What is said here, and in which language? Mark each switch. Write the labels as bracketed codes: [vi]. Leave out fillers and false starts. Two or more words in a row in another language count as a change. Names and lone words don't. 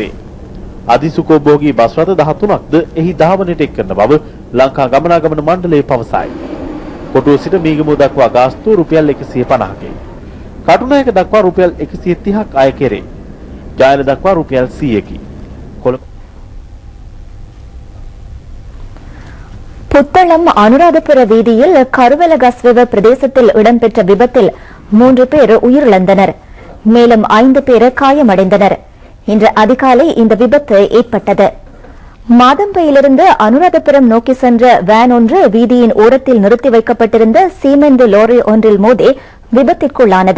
[si] අධිසුඛෝභෝගී බස් රථ 13ක්ද එහි ධාවනයට එක් කරන බව ලංකා ගමනාගමන මණ්ඩලය පවසයි. කොටුව සිට මීගමුව දක්වා ගාස්තු රුපියල් 150කි. කටුනායක දක්වා රුපියල් 130ක් අය කෙරේ. ජායල දක්වා රුපියල් 100කි. [ta] புத்தளம் அனுராதபுர வீதியில் கருவலகஸ்வ பிரதேசத்தில் இடம்பெற்ற விபத்தில் 3 பேர் உயிரிழந்தனர். மேலும் 5 பேர் காயமடைந்தனர். இன்று அதிகாலை இந்த விபத்து ஏற்பட்டது. மாதம்பையிலிருந்து அனுராதபுரம் நோக்கி சென்ற வேன் ஒன்று வீதியின் ஓரத்தில் நிறுத்தி வைக்கப்பட்டிருந்த சீமெந்து லோரி ஒன்றில் மோதி விபத்திற்குள்ளானது.